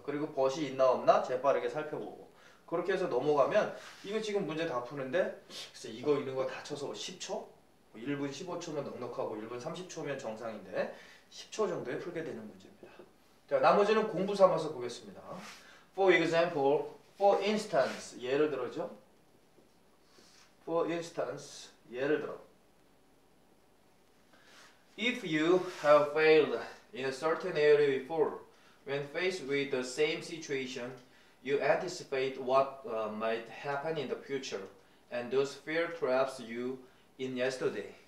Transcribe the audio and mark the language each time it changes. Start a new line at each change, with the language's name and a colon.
Korean: 그리고 벗이 있나 없나 재빠르게 살펴보고 그렇게 해서 넘어가면 이거 지금 문제 다 푸는데 글쎄 이거 이런 거 다 쳐서 10초? 1분 15초면 넉넉하고 1분 30초면 정상인데 10초 정도에 풀게 되는 문제입니다. 자, 나머지는 공부 삼아서 보겠습니다.
English: For example, for instance,
Korean: 예를 들어죠.
English: For instance,
Korean: 예를 들어.
English: If you have failed in a certain area before, when faced with the same situation, you anticipate what might happen in the future, and those fear traps you in yesterday.